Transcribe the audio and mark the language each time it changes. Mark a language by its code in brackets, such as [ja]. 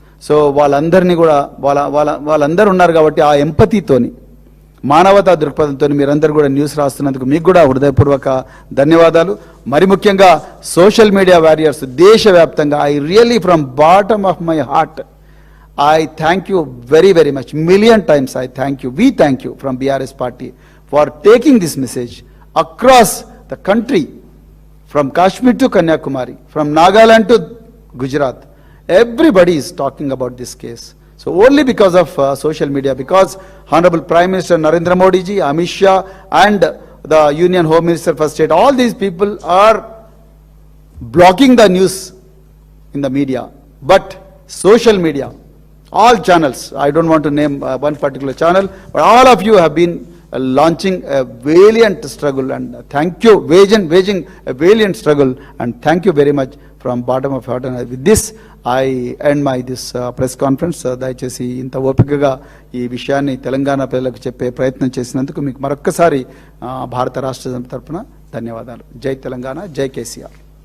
[te] So వాళ్ళందరినీ కూడా వాళ్ళందరూ ఉన్నారు కాబట్టి ఆ ఎంపతితోని, మానవతా దృక్పథంతో మీరందరూ కూడా న్యూస్ రాస్తున్నందుకు మీకు కూడా హృదయపూర్వక ధన్యవాదాలు. మరి ముఖ్యంగా సోషల్ మీడియా వారియర్స్ దేశవ్యాప్తంగా, [en] I really from bottom of my heart I thank you very, very much. Million times I thank you. We thank you from BRS party for taking this message across the country, from Kashmir to Kanyakumari, from Nagaland to Gujarat. Everybody is talking about this case. So only because of social media, because Honorable Prime Minister Narendra Modi ji, Amit Shah and the Union Home Minister for State, all these people are blocking the news in the media. But social media, all channels, I don't want to name one particular channel, but all of you have been launching a valiant struggle, and thank you, waging a valiant struggle, and thank you very much from bottom of heart. And with this I end my this press conference. [te] దయచేసి ఇంత ఓపికగా ఈ విషయాన్ని తెలంగాణ ప్రజలకు చెప్పే ప్రయత్నం చేసినందుకు మీకు మరొక్కసారి భారత రాష్ట్ర తరపున ధన్యవాదాలు. జై తెలంగాణ, జై కేసీఆర్.